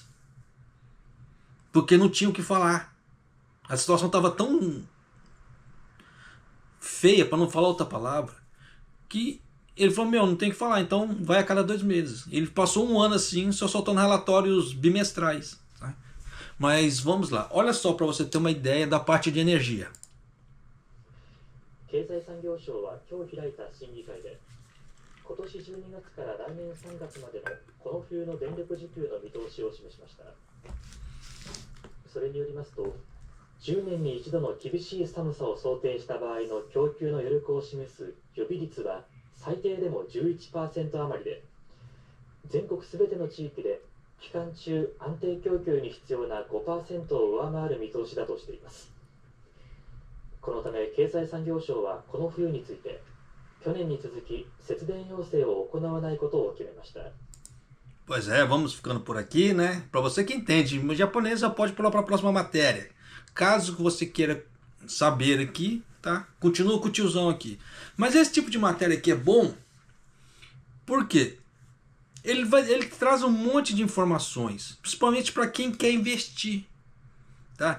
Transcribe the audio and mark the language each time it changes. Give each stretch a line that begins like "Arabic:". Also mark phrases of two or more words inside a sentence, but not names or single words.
Portuguese: Porque não tinha o que falar. A situação estava tão feia, para não falar outra palavra, que ele falou, não tem o que falar, então vai a cada 2 meses. Ele passou um ano assim, só soltando relatórios bimestrais. Tá? Mas vamos lá, olha só para você ter uma ideia da parte de energia.
Japanese: 経済産業省は今日開いた審議会で、今年12月から来年3月までのこの冬の電力需給の見通しを示しました。それによりますと、10年に一度の厳しい寒さを想定した場合の供給の余力を示す予備率は最低でも 11% 余りで、全国すべての地域で期間中安定供給に必要な 5% を上回る見通しだとしています。このため経済産業省はこの冬について去年に続き節電要請を行わないことを決めました。
Portuguese: Pois é, vamos ficando por aqui, né? Para você que entende japonês, já pode pular para a próxima matéria. Caso você queira saber aqui, tá? Continua com o tiozão aqui. Mas esse tipo de matéria aqui é bom, por quê? Ele traz um monte de informações, principalmente para quem quer investir, tá?